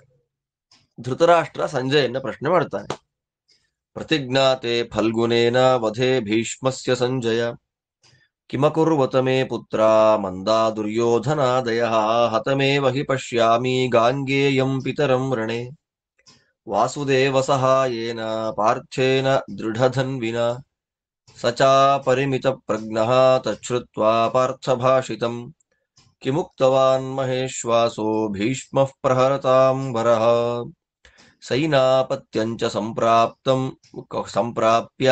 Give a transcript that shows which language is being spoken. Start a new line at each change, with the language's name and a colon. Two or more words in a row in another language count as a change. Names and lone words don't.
Kannada: ಧೃತರಾಷ್ಟ್ರ ಸಂಜಯನ್ನ ಪ್ರಶ್ನೆ ಮಾಡ್ತಾನೆ.
Sanskrit: ಪ್ರತಿಜ್ಞಾತೆ ಫಲ್ಗುನೇನ ವಧೆ ಭೀಷ್ಮಸ್ಯ ಸಂಜಯ ಕಿಮಕುರ್ವತ ಮೇ ಪುತ್ರ ಮಂದಾ ದುರ್ಯೋಧನಾದಯ ಹತಮೇವ ಹಿ ಪಶ್ಯಾಮಿ ಗಾಂಗೇಯಂ ಪಿತರಂ ರಣೆ ವಾಸುದೇವ ಸಹಾಯೇನ ಪಾರ್ಥೇನ ದೃಢಧನ್ವಿನ ಸಚಾ ಪರಿಮಿತ ಪ್ರಜ್ಞಃ ತಚ್ಛ್ರುತ್ವಾ ಪಾರ್ಥಭಾಷಿತಂ ಕಿಮುಕ್ತವಾನ್ ಮಹೇಶ್ವಾಸೋ ಭೀಷ್ಮಃ ಪ್ರಹರತಾಂ ವರಃ ಸೈನಾಪತ್ಯಂಚ ಸಂಪ್ರಾಪ್ಯ